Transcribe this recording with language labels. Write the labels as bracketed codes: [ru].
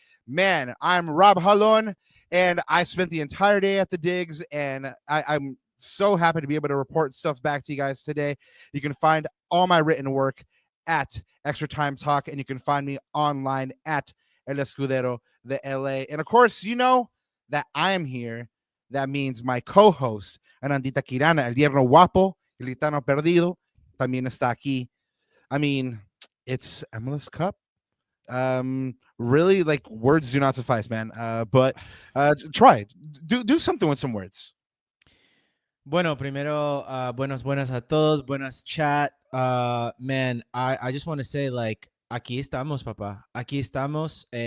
[en] Man, I'm Rob Halon, and I spent the entire day at the Digs, and I'm so happy to be able to report stuff back to you guys today. You can find all my written work at Extra Time Talk, and you can find me online at El Escudero de LA. And of course, you know that I am here. That means my co-host, Anandita Kirana, El Yerno Guapo, El Gitano Perdido, [es] también está aquí. [en] I mean, it's MLS Cup. Really, like, words do not suffice, man. But try. Do something with some words. [es] Bueno, primero, buenas a todos, buenas chat. [en] Man, I just want to say, like, [es] aquí estamos, papá. Aquí estamos.